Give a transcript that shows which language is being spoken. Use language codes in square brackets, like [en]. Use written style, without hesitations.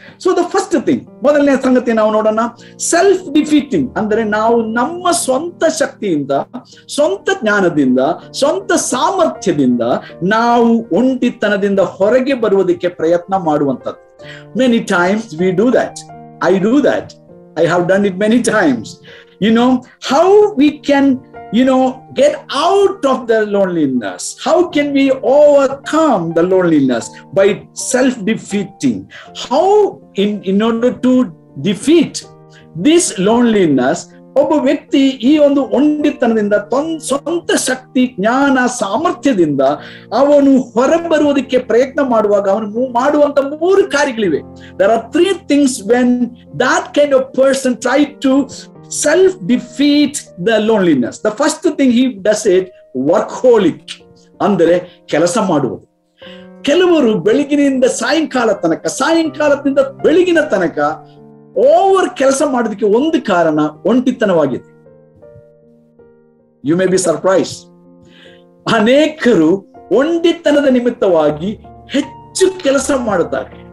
[en] so the first thing, [kn] ಮೊದಲನೇ ಸಂಗತಿ ನಾವು ನೋಡೋಣ, [en] Self defeating. [kn] ಅಂದ್ರೆ ನಾವು ನಮ್ಮ ಸ್ವಂತ ಶಕ್ತಿಯಿಂದ, ಸ್ವಂತ ಜ್ಞಾನದಿಂದ, ಸ್ವಂತ ಸಾಮರ್ಥ್ಯದಿಂದ ನಾವು ಒಂಟಿತನದಿಂದ ಹೊರಗೆ ಬರುವುದಕ್ಕೆ ಪ್ರಯತ್ನ ಮಾಡುವಂಥದ್ದು. [en] Many times we do that. I do that. I have done it many times. How we can get out of the loneliness. How can we overcome the loneliness? By self-defeating. How in order to defeat this loneliness, [kn] ಒಬ್ಬ ವ್ಯಕ್ತಿ ಈ ಒಂದು ಒಂಟಿತನದಿಂದ ಸ್ವಂತ ಶಕ್ತಿ, ಜ್ಞಾನ, ಸಾಮರ್ಥ್ಯದಿಂದ ಅವನು ಹೊರಬರುವುದಕ್ಕೆ ಪ್ರಯತ್ನ ಮಾಡುವಾಗ ಅವನು ಮಾಡುವಂತ 3 ಕಾರ್ಯಗಳಿವೆ. [en] There are 3 things when that kind of person try to self-defeat the loneliness. The first thing he does it, workaholic, [kn] ಅಂದರೆ ಕೆಲಸ ಮಾಡುವುದು. ಕೆಲವರು ಬೆಳಗಿನಿಂದ ಸಾಯಂಕಾಲದಿಂದ ಬೆಳಗಿನ ತನಕ ಓವರ್ ಕೆಲಸ ಮಾಡೋದಕ್ಕೆ ಒಂದು ಕಾರಣ ಒಂಟಿತನವಾಗಿದೆ. [en] You may be surprise. [kn] ಅನೇಕರು ಒಂಟಿತನದ ನಿಮಿತ್ತವಾಗಿ ಹೆಚ್ಚು ಕೆಲಸ ಮಾಡುತ್ತಾರೆ.